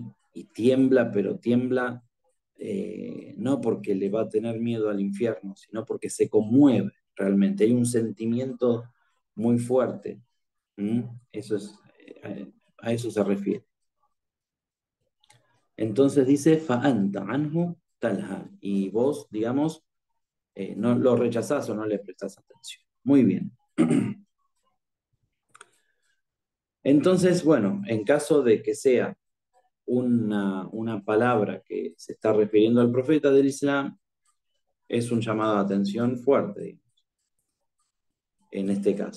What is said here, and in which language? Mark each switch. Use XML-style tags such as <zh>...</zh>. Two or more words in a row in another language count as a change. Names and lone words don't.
<es>Y tiembla, pero tiembla no porque le va a tener miedo al infierno, sino porque se conmueve realmente. Hay un sentimiento muy fuerte. ¿Mm? Eso es, a eso se refiere. Entonces dice,</es> <ar>فأنت عنه تلهى.</ar> <es>Y vos, digamos, no lo rechazás o no le prestás atención. Muy bien. Entonces, bueno, en caso de que sea una palabra que se está refiriendo al profeta del Islam, es un llamado de atención fuerte en este caso.</es>